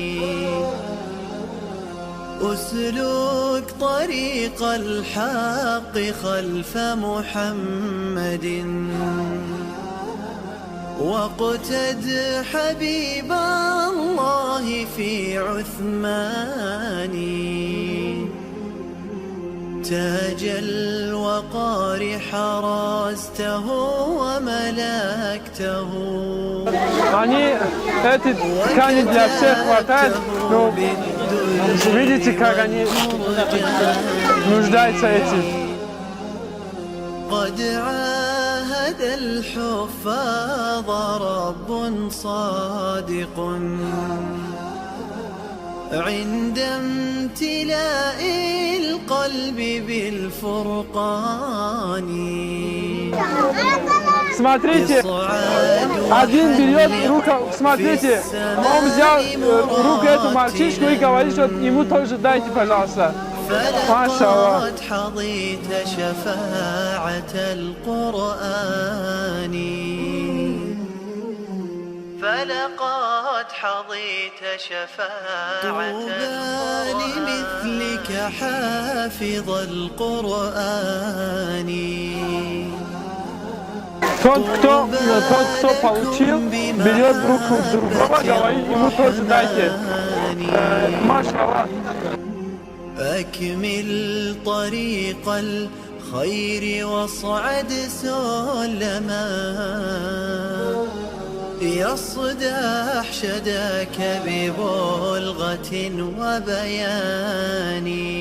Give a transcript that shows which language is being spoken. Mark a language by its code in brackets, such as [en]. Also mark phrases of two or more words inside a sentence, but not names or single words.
[ar] أسلك طريق الحق خلف محمد واقتد حبيب الله في عثمان تاج الوقار حرسته وملكته. [ru] Они, эти ткани для всех хватает, но видите, как они нуждаются этим. [ar] قد عاهد الحفاظ رب صادق عند امتلاء القلب بالفرقان. [ru] Смотрите, один берет руку, смотрите, он взял руку эту мальчишку и говорит, что ему тоже дайте, пожалуйста. [ar] فلقد حظيت شفاعة القرآن فلقد حظيت شفاعة لمثلك حافظ القرآن. [ru] Тот, кто получил, берет руку другого, говорит, ему тоже дайте. Машаллах. [ar] أكمل طريق الخير واصعد سلما يصدح شداك ببلغة وبيان